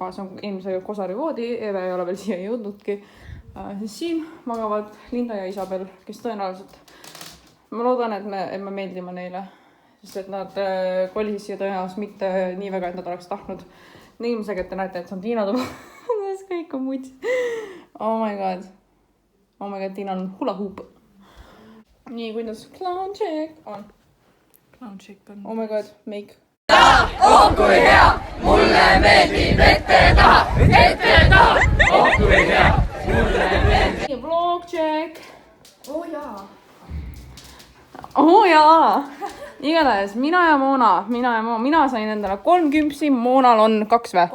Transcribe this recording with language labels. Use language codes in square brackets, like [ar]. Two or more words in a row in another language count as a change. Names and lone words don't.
[et] See on eelmise Kosari voodi. Eve ei ole veel siia jõudnudki. Siis siin magavad Linda ja Isabel, kes tõenäoliselt... Ma loodan, et me meeldime neile. Sest et nad kolisid siia tõenäoliselt mitte nii väga, et nad oleks tahtnud. Ilmselt, et te näete, et see on Tiina tuba. Kõik on muts. [en] Oh my god. Oh my god, [et] Tiinal on [en] hula hoop. [et] Nii, kuidas [en] clown check [et] on? [en] Clown check on. Oh my god, make. [et] Oh kui hea, mulle meeldib ette ja taha, oh kui hea, mulle meeldib. [en] Vlog check. [et] Oh jaa. Oh jaa. Igatahes mina ja Moona sain endale 3 küpsi, Moonal on 2 vä?